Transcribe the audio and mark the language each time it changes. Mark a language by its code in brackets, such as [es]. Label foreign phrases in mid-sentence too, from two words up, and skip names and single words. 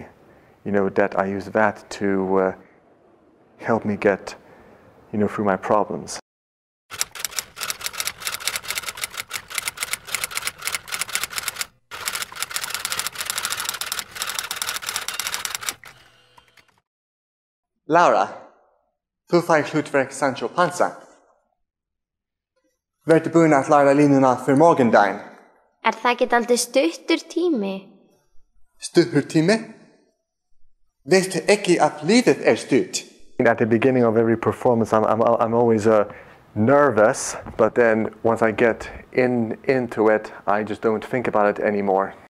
[en] That I use that to help me get, through my problems. [is] Laura, þú fær hlutverk Sancho Panza. Vertu búin að læra línuna fyrir morgundaginn. Það ekki aldrei stuttur tími? Stuttur tími? Veistu ekki að lífið stutt? [en] At the beginning of every performance, I'm always nervous, but then once I get into it, I just don't think about it anymore.